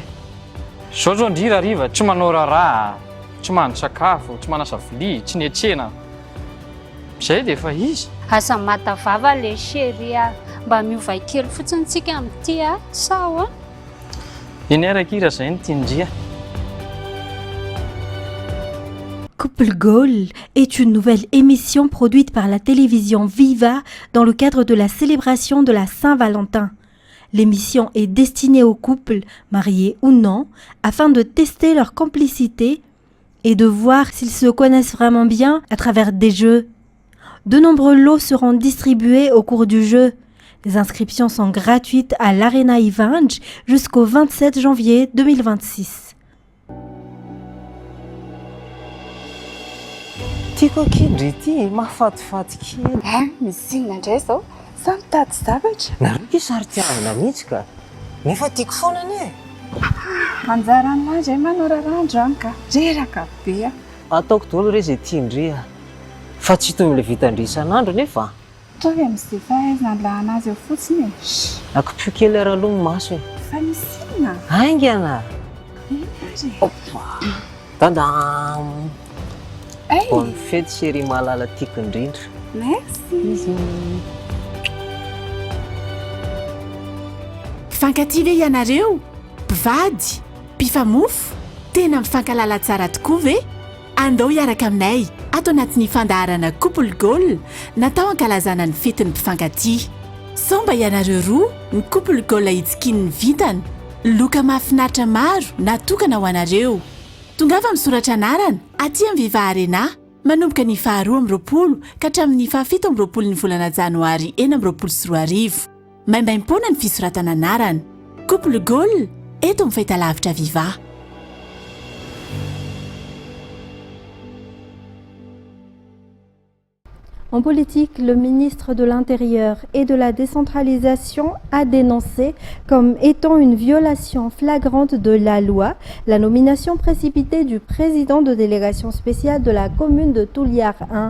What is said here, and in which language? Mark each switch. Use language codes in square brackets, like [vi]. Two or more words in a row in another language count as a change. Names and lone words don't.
[mg] Zao zao ndry hariva tsy manao raharaha, tsy mahandro sakafo, tsy manasa vilia, tsy niantsena. Izay dia efa izy. Asa matavava le chérie a. Mba miova kely fotsiny tsika amin'ity a. Sao a? Eny araka ira izay ny tiandria. [fr] Couple Gold est une nouvelle émission produite par la télévision Viva dans le cadre de la célébration de la Saint-Valentin. L'émission est destinée aux couples, mariés ou non, afin de tester leur complicité et de voir s'ils se connaissent vraiment bien à travers des jeux. De nombreux lots seront distribués au cours du jeu. Les inscriptions sont gratuites à l'Arena Ivange jusqu'au 27 janvier 2026. [mg] Tiako kely ity mahafatifaty kely. Misy inona indray zao? Samy tady zavatra. Nareo ky sary tiavana mihitsy ka. Nefa tiako foana ane. Anjara anazy manao rarandro any ka. Reraka be. Ataoko daholo re izay tiandria. Fa tsy toy amin'ilay vitandry isan'andro nefa. Tovy amin'izay fahaizana anazy eo fotsiny e. Akopio kely araloha maso e. Fa misy inona? Aingana. Tadam. [fr] Bonne fête chérie [mg] malala tiako indrindra. Merci. Fankatia ve ianareo? Mpivady, mpifamofo, tena mifankalala tsara tokoa ve? Andao hiaraka aminay ato anatin'ny fandaharana Couple Gold natao hankalazana ny fetin'ny mpifankatia. Sao mba ianareo roa ny Couple Gold hitsikiny ny vitany, loka mahafinaritra maro natokana ho anareo. Tongava misoratra anarana aty amin'ny Viva Arena manomboka ny 12 ka hatramin'ny 17 ny volana Janoary 2024. Maimbaim-poana ny fisoratana anarana. Couple Gold, eto amin'ny fahitalavitra Viva. [fr] En politique, le ministre de l'Intérieur et de la décentralisation a dénoncé comme étant une violation flagrante de la loi la nomination précipitée du président de délégation spéciale de la commune de Touliard 1.